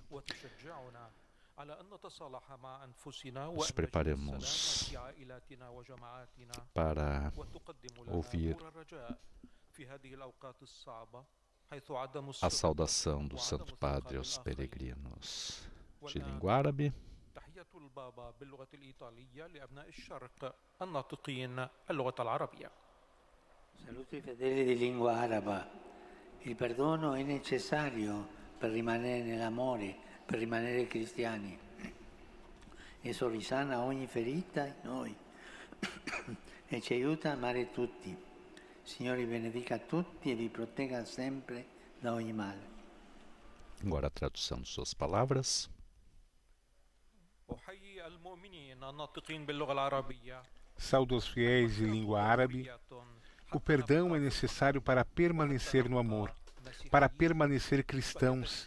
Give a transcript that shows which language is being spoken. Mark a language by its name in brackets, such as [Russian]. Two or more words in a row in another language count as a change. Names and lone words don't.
[Portuguese] Nos preparamos para ouvir a saudação do Santo Padre aos peregrinos de língua árabe. [Italian] Saluto i fedeli di lingua araba. Il perdono è necessario per rimanere nell'amore, per rimanere cristiani. Esso risana ogni ferita in noi, e ci aiuta a amare tutti. Signore benedica tutti e vi protegga sempre da ogni mal. [Portuguese] Agora a tradução de suas palavras. Saudo aos fiéis de língua árabe. O perdão é necessário para permanecer no amor, para permanecer cristãos.